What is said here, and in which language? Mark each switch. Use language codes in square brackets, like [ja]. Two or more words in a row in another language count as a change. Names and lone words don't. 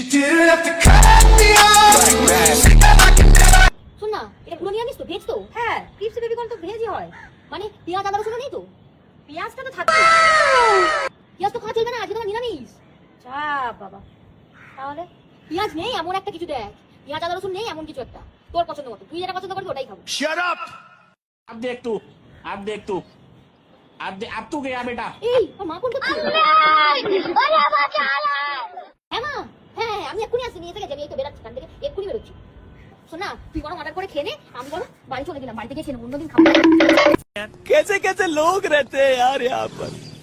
[bn] শোন না, এটা পুরো নিরামিষ তো, ভেজ তো? হ্যাঁ, [en] crispy babycorn [bn] তো ভেজই হয়। মানে পেঁয়াজ আদা রসুন নেই তো? পেঁয়াজটা তো থাকবে। পেঁয়াজ তো খাওয়া চলবে না, আজকে তোমার নিরামিষ। যা বাবা, তাহলে পেঁয়াজ নেই এমন একটা কিছু দেখ, পেঁয়াজ আদা রসুন নেই এমন কিছু একটা, তোর পছন্দ মতো, তুই যেটা পছন্দ করবি ওটাই খাবো। [en] Shut up! [hi] अब देख तू, अब देख तू, अब तू गया बेटा। [bn] এই তোর মা ফোন করছে। হ্যাঁ মা, হ্যাঁ হ্যাঁ আমি এক্ষুনি আসছি, নিয়ে থেকে যাবি, এই তো বেরাচ্ছি, কান থেকে এক্ষুনি বেরোচ্ছি। শোন না, তুই বরং অর্ডার করে খেয়ে নে, আমি বরং বাড়ি চলে গেলাম, বাড়ি থেকে খেয়ে নেবো, অন্যদিন খাবো। [hi] कैसे कैसे लोग रहते हैं यार यहाँ पर।